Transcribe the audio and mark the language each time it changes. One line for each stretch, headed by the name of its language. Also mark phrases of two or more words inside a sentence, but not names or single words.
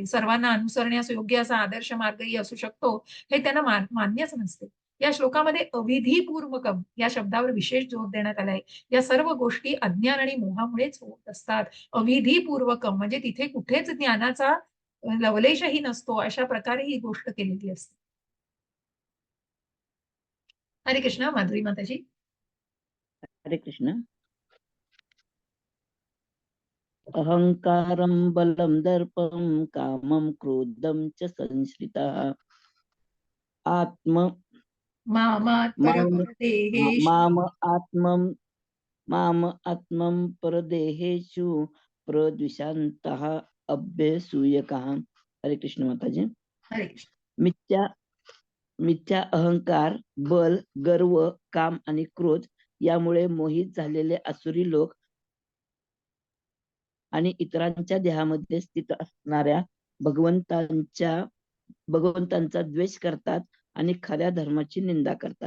Marathi: सर्वांना अनुसरण्यास योग्य असा आदर्श मार्गही असू शकतो, हे त्यांना मान्यच नसते. या श्लोकामध्ये अविधीपूर्वकम या शब्दावर विशेष जोर देण्यात आलाय. या सर्व गोष्टी अज्ञान आणि मोहामुळेच होत असतात. अविधीपूर्वकम म्हणजे तिथे कुठेच ज्ञानाचा लवलेशही नसतो. अशा प्रकारे ही गोष्ट केलेली असते. हरे कृष्ण. माधुरी माताजी. हरे कृष्ण.
Sanskrit: अहंकारं बलं दर्पं कामं क्रोधं च संश्रितः आत्म मामात्पर माम परदेहेषु माम आत्मं माम आत्मं परदेहेषु प्रद्विषान्तः अभ्यसूयकः.
Marathi: हरे कृष्ण माताजी. हरे कृष्ण. मिथ्या मिथ्या अहंकार, बल, गर्व, काम आणि क्रोध यामुळे मोहित झालेले आसुरी लोक आणि इतरांच्या देहामध्ये स्थित असणाऱ्या भगवंतांचा द्वेष करतात आणि खऱ्या धर्माची निंदा करतात.